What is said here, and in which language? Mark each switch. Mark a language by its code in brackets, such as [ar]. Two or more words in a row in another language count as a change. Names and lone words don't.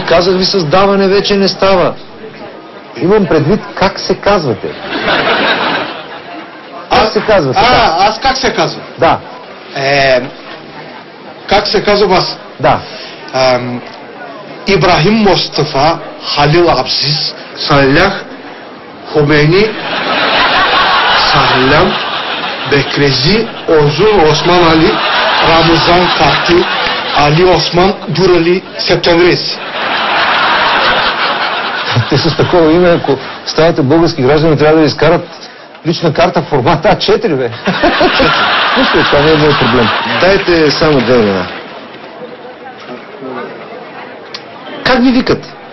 [bg] Казах ви, с даване вече не става. Имам предвид как се казвате. Как се казвате? Аз как се казвам? Да. Как се казвам аз? Да. Ибрахим Мустафа Халил Абзиз Салях Хомейни Сахлям Бекрези Озун Осман Али Рамазан Кахти Али Осман Дурали Септемврис. Те с такова име, ако ставате български граждани, трябва да ви изкарат лична карта в формат А4, бе. Нищо, това не е мой проблем. Дайте само 2 имена. Как ви викат?